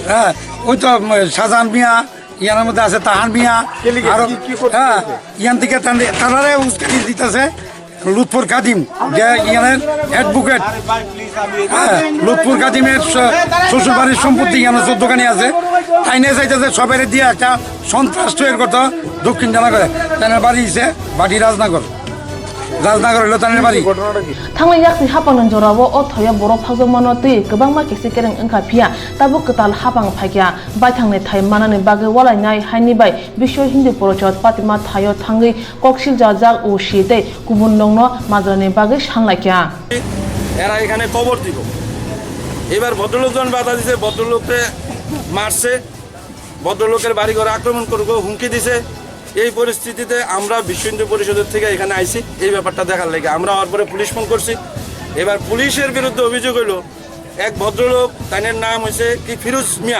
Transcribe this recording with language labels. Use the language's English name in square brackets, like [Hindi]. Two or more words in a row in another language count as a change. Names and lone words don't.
[Bangla] হ্যাঁ ওই তো শাহজাহান মিয়া ইয়ানের মধ্যে আছে তাহান মিয়া আর হ্যাঁ ইয়ান থেকে তারারে উস্কানি দিতেছে লুৎফর কাদিম যে ইয়ানের অ্যাডভোকেট হ্যাঁ লুৎফর কাদিমের শ্বশুরবাড়ির সম্পত্তি ইয়ানের 14 আছে তাই নিয়ে চাইতেছে সবাই দিয়ে একটা সন্ত্রাস তৈরি করতে দক্ষিণ জানা করে তাদের বাড়ি হিসে বাড়ি রাজনগর হলো তাদের বাড়ি [Kok Borok] Thanglai yakni hapang jorawo o thoya borok phagmano tui kwbangma kisi kereng wngkha phia tabu kwtal hapang phagya bai thangnai thai manani bagai walainai haini bai bisho hindu porochot patima thayo thangai koksil jajak o shite kubun nongno majrani bagai sanglaikia [Bangla] এরা এখানে খবর দিব এবার ভদ্রলোকজন বাধা দিছে ভদ্রলোককে মারছে ভদ্রলোকের বাড়িঘর আক্রমণ করবো হুমকি দিছে এই পরিস্থিতিতে আমরা বিশ্ব হিন্দু পরিষদের থেকে এখানে আইছি এই ব্যাপারটা দেখার লাগে আমরা হওয়ার পরে পুলিশ ফোন করছি এবার পুলিশের বিরুদ্ধে অভিযোগ হইল এক ভদ্রলোক তাদের নাম হয়েছে কি ফিরোজ